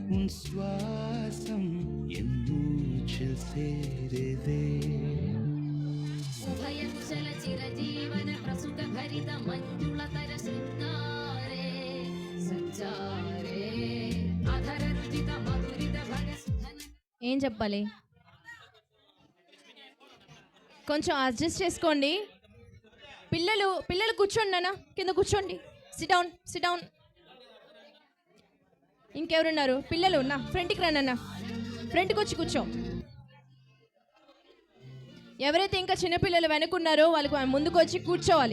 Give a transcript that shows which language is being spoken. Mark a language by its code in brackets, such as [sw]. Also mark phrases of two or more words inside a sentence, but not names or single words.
[ml] ശ്വാസം എന്നൂച്ചിൽ ചേരതേ ഉഭയകുശല ചിരജീവന പ്രസുഖ ഭരിത മഞ്ജുളതര ശൃംഗാരേ സഞ്ചാരേ അധര രുചിത മധുരിത ഭഗസുധന. [te] ఏం చెప్పాలి? కొంచెం అడ్జస్ట్ చేసుకోండి. పిల్లలు పిల్లలు కూర్చోండి నాన్న, కింద కూర్చోండి. [en] Sit down, sit down. [te] ఇంకెవరున్నారు పిల్లలు? నా ఫ్రంట్కి రండి అన్న, ఫ్రంట్కి వచ్చి కూర్చో. ఎవరైతే ఇంకా చిన్నపిల్లలు వెనుకున్నారో వాళ్ళకు ముందుకు వచ్చి కూర్చోవాలి.